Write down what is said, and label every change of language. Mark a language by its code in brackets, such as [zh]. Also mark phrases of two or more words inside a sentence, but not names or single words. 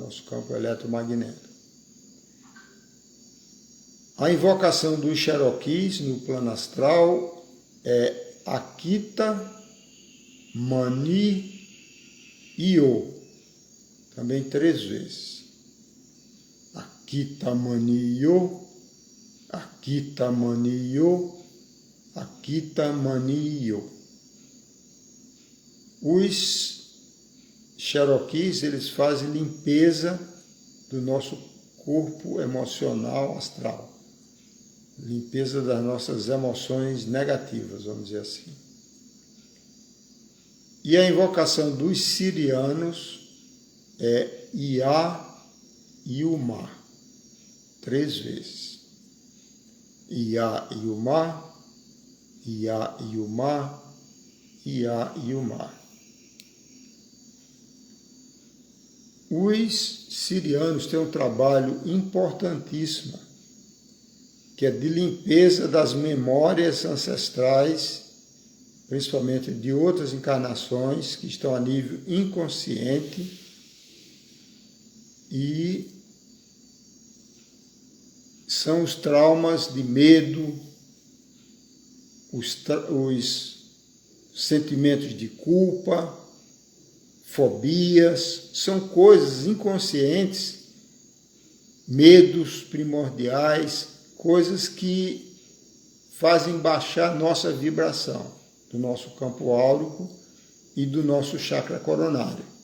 [pt] Nosso campo eletromagnético. A invocação dos Cherokees no plano astral é Akita Mani Io, também 3 vezes. Akita Mani Io, Akita Mani Io, Akita Mani Io. Os Cherokees, eles fazem limpeza do nosso corpo emocional astral. Limpeza das nossas emoções negativas, vamos dizer assim. E a invocação dos sirianos é Ia Iuma, 3 vezes. Ia Iuma, Ia Iuma, Ia Iuma. Os sirianos têm um trabalho importantíssimo, que é de limpeza das memórias ancestrais, principalmente de outras encarnações que estão a nível inconsciente, e são os traumas de medo, os sentimentos de culpa, fobias, são coisas inconscientes, medos primordiais, coisas que fazem baixar nossa vibração do nosso campo áurico e do nosso chakra coronário.